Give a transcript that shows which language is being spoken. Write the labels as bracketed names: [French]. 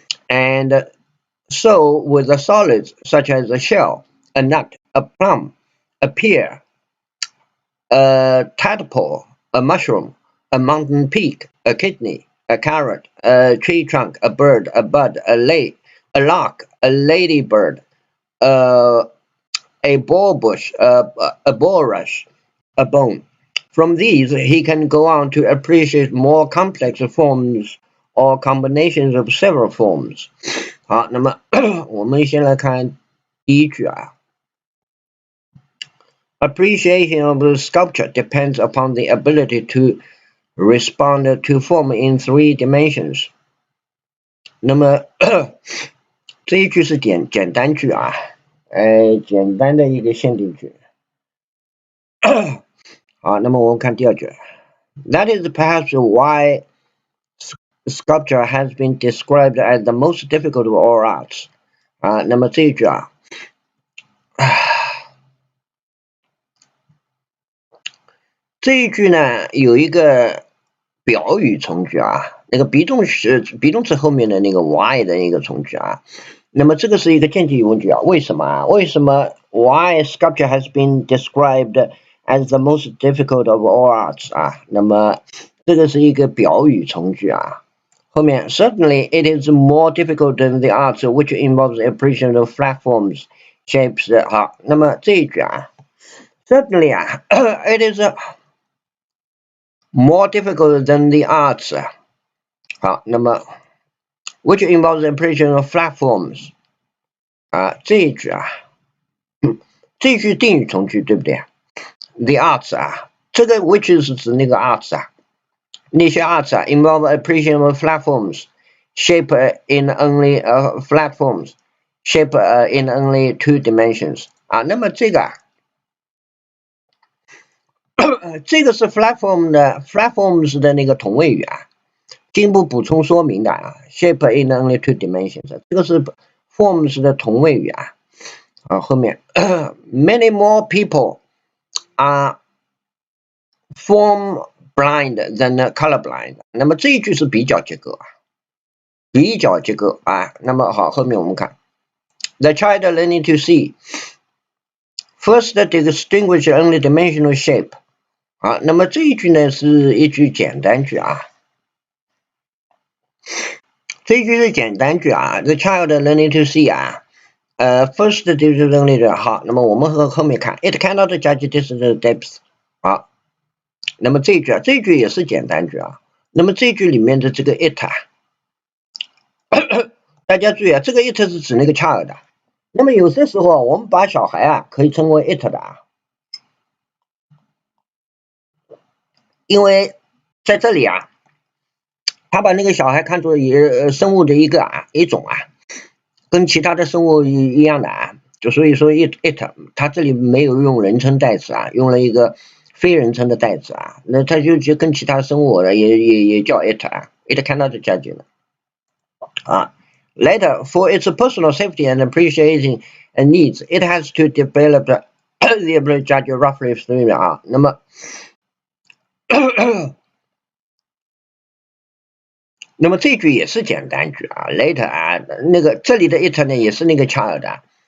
[English] And so with the solids such as a shell, a nut, a plum, a pear, a tadpole, a mushroom, a mountain peak, a kidney, a carrot, a tree trunk, a bird, a bud, a lark, a ladybird, a bulrush, a bulrush, a bone. From these, he can go on to appreciate more complex forms or combinations of several forms. [Chinese] 好，那么我们先来看第一句啊。 [English] Appreciation of sculpture depends upon the ability to respond to form in 3 dimensions. [Chinese] 那么这一句是简单句啊，简单的一个限定句。好，那么我们看第二句。 [English] That is perhaps why sculpture has been described as the most difficult of all arts. [Chinese] 啊，那么这一句啊，这一句呢有一个表语从句啊，那个 be 动词后面的那个 why 的一个从句啊。那么这个是一个间接疑问句啊，为什么啊？为什么 [English] why sculpture has been described as the most difficult of all arts 啊？那么这个是一个表语从句啊。 [Chinese] 后面 [English] certainly it is more difficult than the arts which involves appreciation of flat forms, shapes. [Chinese] 好，那么这一句啊 [English] certainly 啊it is more difficult than the arts. [Chinese] 好，那么 [English] which involves appreciation of flat forms. [Chinese] 啊，这一句啊，这一句定语从句对不对 ？ [English] The arts [Chinese] 啊，这个 which 是指那个 arts 啊，那些 arts 啊 [English] involve appreciation of flat forms, shape in only flat forms, shape in only 2 dimensions. [Chinese] 啊，那么这个啊，这个是 flat forms 的那个同位语啊。进一步补充说明的啊 ， [English] shape in only 2 dimensions， [Chinese] 这个是 forms 的同位语啊。后面 [English] many more people are form blind than color blind。 [Chinese] 那么这一句是比较结构啊，比较结构啊。那么好，后面我们看 [English] the child learning to see first distinguish only dimensional shape。 [Chinese] 好，那么这一句呢是一句简单句啊。这一句是简单句啊 ， [English] the child learning to see [Chinese] 啊，first 就是那个好，那么我们和后面看 ， [English] it cannot judge distance depth [Chinese] 好，那么这一句也是简单句啊，那么这一句里面的这个 it 啊，大家注意啊，这个 it 是指那个 child 的，那么有些时候我们把小孩啊可以称为 it 的啊，因为在这里啊，他把那个小孩看作生物的一种啊。跟其他的生物一样的啊，就所以说 it， 它这里没有用人称代词啊，用了一个非人称的代词啊，那它就跟其他生物也叫 it 啊 ， [English] it cannot judge [Chinese] 了啊。 [English] Later, for its personal safety and appreciating needs, it has to develop the ability to judge roughly [Chinese] 啊，那么那么这句也是简单句啊 ，later 啊，那个这里的 it 呢也是那个 child 啊。